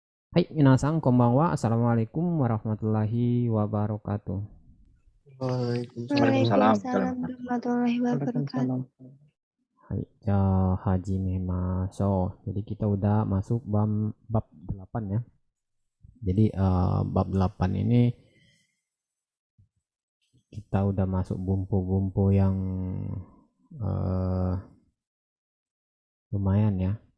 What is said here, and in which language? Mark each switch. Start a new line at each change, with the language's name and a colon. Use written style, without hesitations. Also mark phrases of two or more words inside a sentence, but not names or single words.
Japanese: はい、皆さん、こんばんは.
Arabic: السلام عليكم ورحمة الله وبركاته. وعليكم السلام. وعليكم السلام. وعليكم السلام ورحمة الله وبركاته. وعليكم السلام. Hai, ya haji so.
Indonesian: Jadi kita udah masuk bab 8 ya. Jadi bab 8 ini kita udah masuk bumpu-bumpu yang eh, lumayan ya.